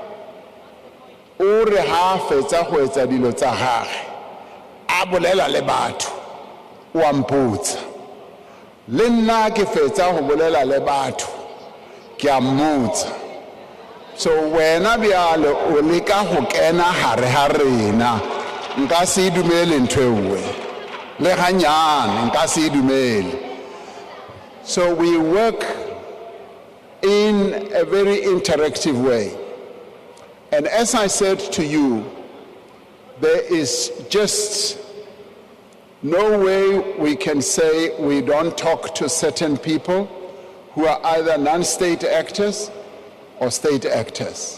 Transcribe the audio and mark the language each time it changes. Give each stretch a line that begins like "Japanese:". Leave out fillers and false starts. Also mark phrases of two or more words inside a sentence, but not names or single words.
Northern Sotho: o re ha fetsa go etsa dilo tsa gagwe a bolela le batho wa mputsa le nna ke fetsa go bolela le batho ke a mmutsa so wena bjale o leka go kena hare ha rena nka se dumele ntho ewe le ganyane nka se dumele.
English: So we work in a very interactive way, and as I said to you, there is just no way we can say we don't talk to certain people who are either non-state actors or state actors.